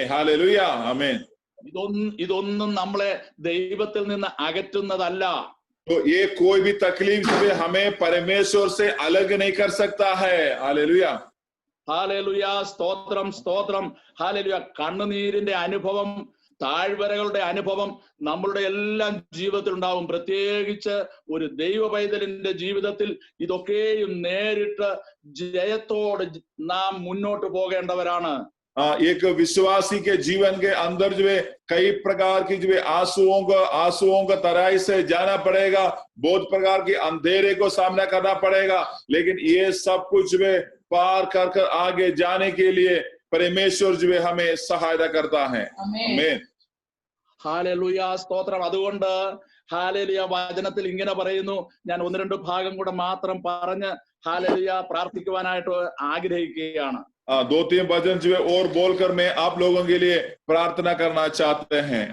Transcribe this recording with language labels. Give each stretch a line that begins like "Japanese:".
Hindi: Hallelujah, आमीन।
Malayalam: ഇതൊന്നും നമ്മളെ ദൈവത്തിൽ നിന്ന് അകറ്റുന്നതല്ല.
Hindi: तो ये कोई भी तकलीफ जो है हमें परमेश्वर से अलग नहीं कर सकता है। हालेलुया,
Malayalam: ഹാലേലുയ, സ്തോത്രം സ്തോത്രം. ഹാലേലുയ. കണ്ണുനീരിന്റെ അനുഭവം, താഴ്വരകളുടെ അനുഭവം നമ്മളുടെ എല്ലാം ജീവിതത്തിൽ ഉണ്ടാവും. പ്രത്യേകിച്ച് ഒരു ദൈവ പൈതലിന്റെ ജീവിതത്തിൽ ഇതൊക്കെയും നേരിട്ട് ജയത്തോടെ നാം മുന്നോട്ട് പോകേണ്ടവരാണ്.
Hindi: एक विश्वासी के जीवन के अंदर जो है कई प्रकार की जो है आंसुओं का तराई से जाना पड़ेगा, बहुत प्रकार के अंधेरे को सामना करना पड़ेगा, लेकिन ये सब कुछ जो है पार कर कर आगे जाने के लिए परमेश्वर जो है हमें सहायता करता है। आमीन,
Malayalam: ഹാലേലുയ, സ്തോത്രം. അതുകൊണ്ട് ഹാലേലുയ വചനത്തിൽ ഇങ്ങനെ പറയുന്നു. ഞാൻ ഒന്ന് രണ്ട് ഭാഗം കൂടെ മാത്രം പറഞ്ഞ് ഹാലേലുയ പ്രാർത്ഥിക്കുവാനായിട്ട് ആഗ്രഹിക്കുകയാണ്.
Hindi: 2-3 वचन जो है और बोलकर मैं आप लोगों के लिए प्रार्थना करना चाहते हैं।